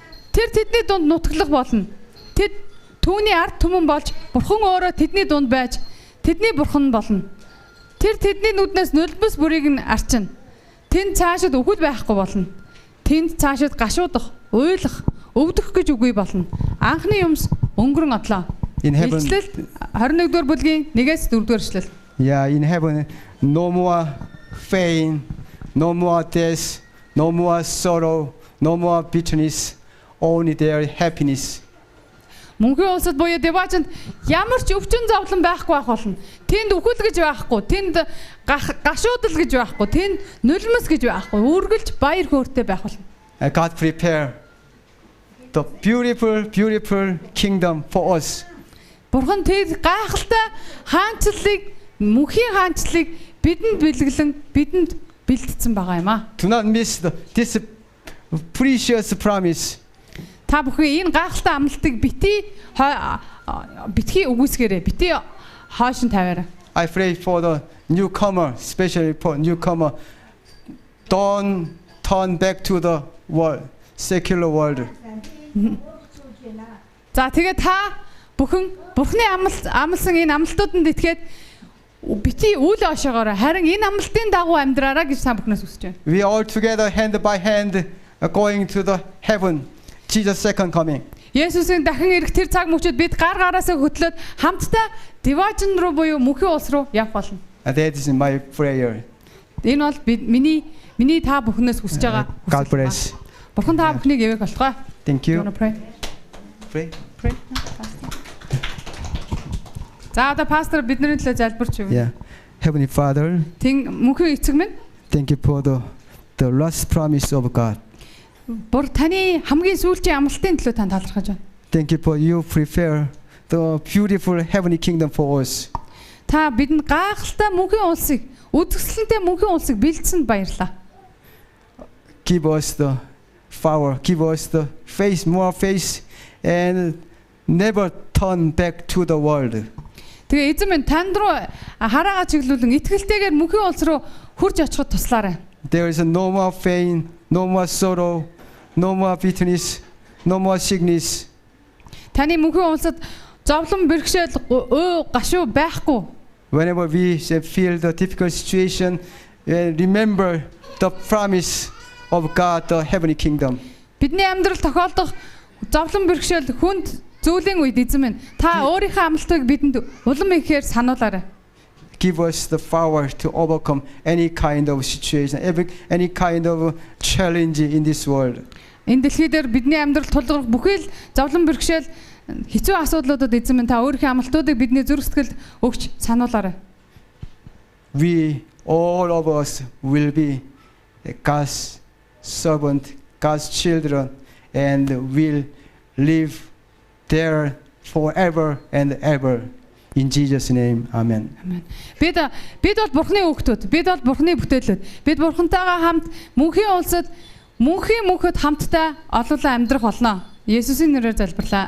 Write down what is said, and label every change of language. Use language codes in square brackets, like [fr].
[mn] Тэр тэдний дунд нутаглах болно. Тэд түүний ард түмэн болж Бурхан өөрөө тэдний дунд байж тэдний Бурхан болно. Тэр тэдний нүднээс нулимс бүрийг нь арчина. Тэнд цаашид үхэл байхгүй болно. Тэнд цаашид гашуудах, уйлах, өвдөх гэж үгүй болно. Анхны юмс өнгөрөн одлоо. Илчлэл 21-р бүлгийн 1-ээс 4-р ишлэл. [en] Yeah, in heaven, no more pain, no more death, no more sorrow, no more bitterness, only their happiness. [mn] Мөнхийн улсад буюу девачнд ямар ч өвчин зовлон байхгүй байх болно. Тэнд үхэл гэж байхгүй, тэнд гашуудал гэж байхгүй, тэнд нулимс гэж байхгүй, үргэлж баяр хөөртэй байх болно. [en] God prepare the beautiful kingdom for us. [mn] Бурхан тэр гайхалтай хаанчлалыг, мөнхийн хаанчлалыг бидэнд бэлгэлэн бидэнд бэлтгэсэн байгаа юм аа. [en] Do not miss this precious promise. [mn] Та бүхэн энэ гайхалтай амлалтыг битгий үгүйсгээрэй. Битгий хойш нь тавиарай. [en] I pray for the newcomer, especially for newcomer. Don't turn back to the world, secular world. [mn] За тэгээд та бүхэн Бурхны амлсан энэ амлалтууданд итгээд битгий үл ошоогоорой. Харин энэ амлалтын дагуу амьдраарай гэж та бүхнээс хүсэж байна. [en] We all together, hand by hand, going to the heaven. Jesus' second coming. [mn] Есүсийн дахин ирэх тэр цаг мөчид бид гар гараасаа хөтлөөд хамтдаа Division руу буюу мөнхийн улс руу явах болно. [en] And that is my prayer. [mn] Энэ бол миний та бүхнээс хүсэж байгаа. [en] God bless. [mn] Бурхан та бүхнийг эвэг болгоё. [en] Thank you. Pray. Pray. [mn] За одоо пастор бидний төлөө залбирч өгнө. [en] Yeah. Heavenly Father, [mn] мөнхийн эцэг минь [en] thank you for the last promise of God. [mn] Бүр таны хамгийн сүүлчийн амлалтын төлөө тань талархаж байна. [en] Thank you for you prepare the beautiful heavenly kingdom for us. [mn] Та бидэнд гайхалтай мөнхийн улсыг, үзэсгэлэнтэй мөнхийн улсыг бэлдсэнд баярлалаа. [en] Give us the power, give us the faith, more faith, and never turn back to the world. [mn] Тэгээ эзэн минь танд руу хараагаа чиглүүлэн итгэлтэйгээр мөнхийн улс руу хурж очиход туслаарай. [en] There is no more pain, no more sorrow, no more bitterness, no more sickness. [mn] Таны мөнхийн улсад зовлон бэрхшээл гашуу байхгүй. [en] Whenever we feel the difficult situation, remember the promise of God, the heavenly kingdom. [mn] Бидний амьдрал тохиолдох зовлон бэрхшээл хүнд зүйлийн үед эзэн минь та өөрийнхөө амлалтыг бидэнд улам ихээр сануулаарай. [en] Give us the power to overcome any kind of situation, any kind of challenge in this world. [mn] Энэ дэлхий дээр бидний амьдрал тулгарх бүхэл зовлон бэрхшээл хэцүү асуудлуудад эзэн минь та өөрийнхөө амлалтуудыг бидний зүрх сэтгэлд өгч сануулаарай. [en] We all of us will be God's servant, God's children, and will live there forever and ever. In Jesus' name, amen. Amen. [mn] Бид бол Бурхны хүүхдүүд, бид бол Бурхны бүтээлүүд. Бид Бурхантайгаа хамт мөнхийн улсад мөнхийн мөнхөд хамтдаа олуулан амьдрах болно. Есүсийн нэрээр залбирлаа.